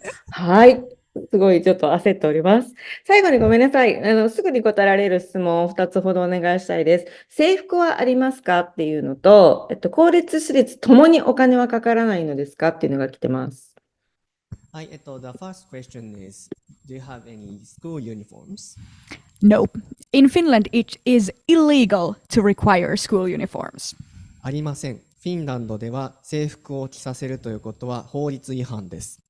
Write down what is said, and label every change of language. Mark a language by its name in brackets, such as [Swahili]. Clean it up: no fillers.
[Japanese] はい。すごいちょっと焦っております。最後にごめんなさい。すぐに答えられる質問を2つほどお願いしたいです。制服はありますかっていうのと、公立私立ともにお金はかからないのですかっていうのが来てます。 [English] はい、the first question is, do you have any school uniforms? No. In Finland, it is illegal to require school uniforms. [Japanese] ありません。フィンランドでは制服を着させるということは法律違反です。